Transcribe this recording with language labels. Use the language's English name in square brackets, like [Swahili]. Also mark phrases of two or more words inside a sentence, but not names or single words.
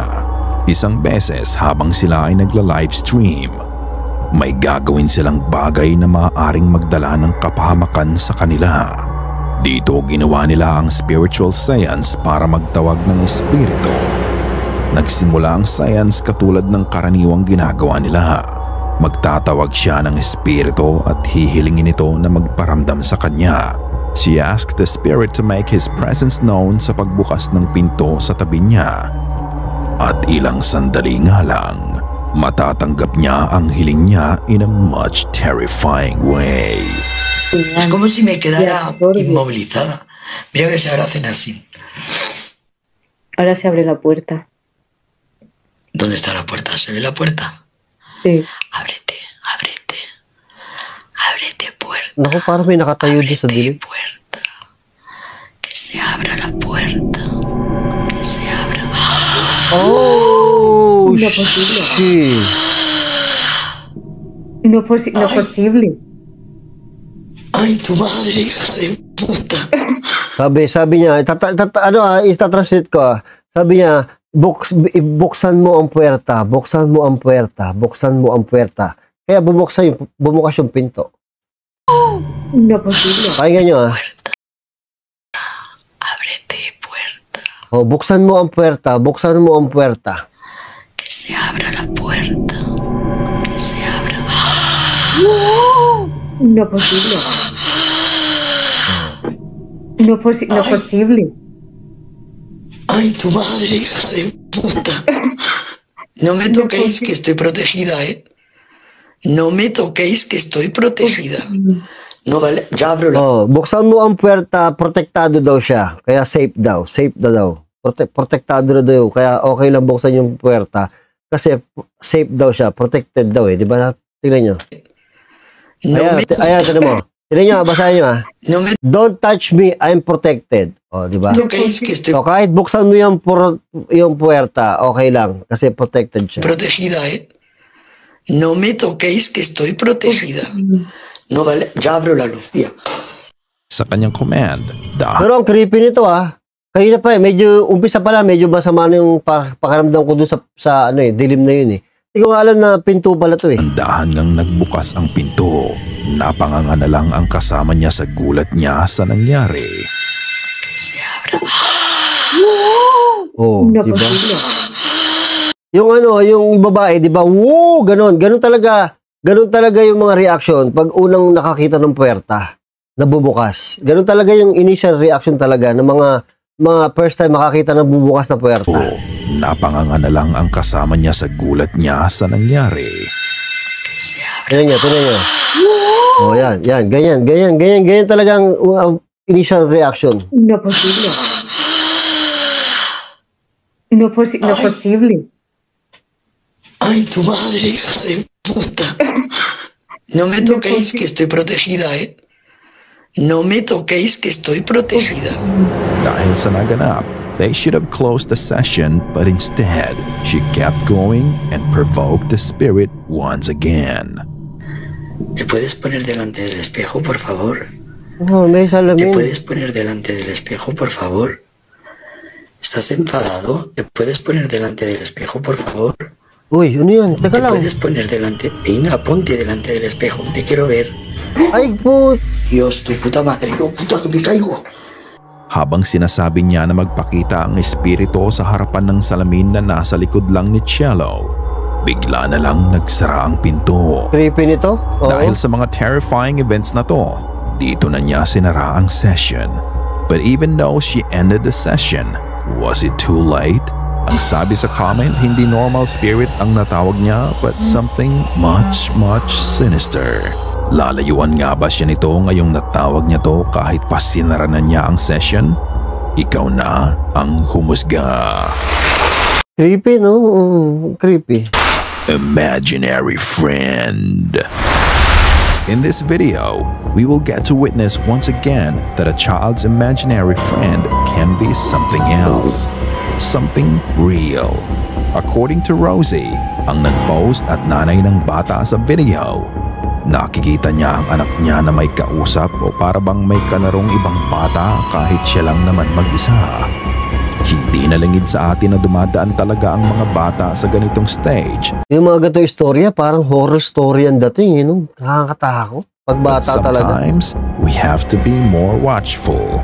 [Filipino] Isang beses habang sila ay nagla-livestream, may gagawin silang bagay na maaaring magdala ng kapahamakan sa kanila. Dito ginawa nila ang spiritual science para magtawag ng espiritu. Nagsimula ang science katulad ng karaniwang ginagawa nila. Magtatawag siya ng espiritu at hihilingin ito na magparamdam sa kanya. [English] She asked the spirit to make his presence known [Filipino] sa pagbukas ng pinto sa tabi niya. At ilang sandali nga lang, matatanggap niya ang hiling niya [English] in a much terrifying way. [Spanish] Es como si me quedara inmovilizada. Mira que se ahora hacen así. Ahora se abre la puerta. ¿Dónde está la puerta? ¿Se ve la puerta? Sí. Ábrete, ábrete. Ábrete puerta. [Filipino] Naku, parang may nakatayo doon sa dilim. [Spanish] Puerta. Que se abra la puerta. Que se abra. Oh, No posible. shit. No es posible. Ay, tu madre, hija de puta. [Filipino] Sabi niya, itatranslate ko. Sabi niya, buksan mo ang puwerta, buksan mo ang puwerta, buksan mo ang puwerta. Kaya bumukas yung pinto. [Spanish] No es posible. [Filipino] Pakinggan nyo [Spanish] Ábrete puerta. [Filipino] Oh, buksan mo ang puwerta, buksan mo ang puwerta. [Spanish] Que se abra la puerta. Que se abra. No es posible. No es posible. Ay, tu madre, hija de puta. No me toquéis que estoy protegida, ¿eh? No me toquéis que estoy protegida. No vale, ya abro la... [Filipino] Oh, buksan mo ang puwerta, protektado daw siya. Kaya safe daw, safe daw. Protektado na daw, kaya okay lang buksan yung puwerta. Kasi safe daw siya, protected daw eh. Di ba? Tingnan nyo. [Spanish] No me, [Filipino] Ayan, tignan mo. Tignan nyo, basahin nyo [Spanish] no me [English] Don't touch me, I'm protected. [Filipino] O, di ba? [Spanish] toquéis que estoy [Filipino] So, kahit buksan mo yung puwerta, okay lang. Kasi protected siya. [Spanish] protegida, ¿eh? No me toquéis que estoy protegida. No vale, ya abro la luz, tía. [Filipino] Sa kanyang command, Pero ang creepy nito kanina pa medyo, umpisa pa lang, medyo masama na yung pakiramdam ko doon sa dilim na yun eh. Hindi ko alam na pinto pala to eh. dahan ngang nagbukas ang pinto. Napanganga na lang ang kasama niya sa gulat niya sa nangyari. [Spanish] Que se abra. Oh, No es [Filipino] di ba? [Spanish] posible. [Filipino] Yung babae, di ba? Wow, ganun talaga yung mga reaction pag unang nakakita ng puwerta na bubukas. Ganun talaga yung [English] initial reaction [Filipino] talaga ng mga [English] first time [Filipino] makakita ng bubukas na puwerta. O, napanganga na lang ang kasama niya sa gulat niya sa nangyari. Tignan nyo. Oh, yan, ganyan talagang [English] initial reaction. [Spanish] No es posible. No es posible. Ay, tu madre, hija de puta. No me toquéis que estoy protegida, ¿eh? No me toquéis que estoy protegida. [Filipino] Dahil sa naganap, [English] they should have closed the session, but instead, she kept going and provoked the spirit once again. [Spanish] ¿Te puedes poner delante del espejo, por favor? [Filipino] Oh, may [Spanish] ¿Te [Filipino] salamin. [Spanish] puedes poner delante del espejo, por favor? ¿Estás enfadado? ¿Te puedes poner delante del espejo, por favor? [Filipino] Uy, ano yun? [Spanish] ¿Te [Filipino] Teka lang. [Spanish] puedes poner delante? Venga, ponte delante del espejo. Te quiero ver. [Filipino] Ay, po. [Spanish] Dios, tu puta madre. No, puta, que me caigo. [Filipino] Habang sinasabi niya na magpakita ang espiritu sa harapan ng salamin na nasa likod lang ni Cello, bigla na lang nagsara ang pinto. Creepy nito. Oo. Dahil sa mga [English] terrifying events [Filipino] na to, dito na niya sinara ang session. [English] But even though she ended the session, was it too late? [Filipino] Ang sabi sa comment, hindi [English] normal spirit [Filipino] ang natawag niya [English] but something much, much sinister. [Filipino] Lalayuan nga ba siya nito ngayong natawag niya to kahit pa sinara na niya ang session? Ikaw na ang humusga. Creepy, no? Creepy. [English] Imaginary friend. In this video, we will get to witness once again that a child's imaginary friend can be something else. Something real. According to [Filipino] Rosie, ang nag-post at nanay ng bata sa video, nakikita niya ang anak niya na may kausap o para bang may kanarong ibang bata kahit siya lang naman mag-isa. Hindi nalingid sa atin na dumadaan talaga ang mga bata sa ganitong stage. Yung mga ganito istorya, parang horror story ang dating, no? Nakakatakot. Pag [English] But [Filipino] bata talaga. [English] sometimes, we have to be more watchful.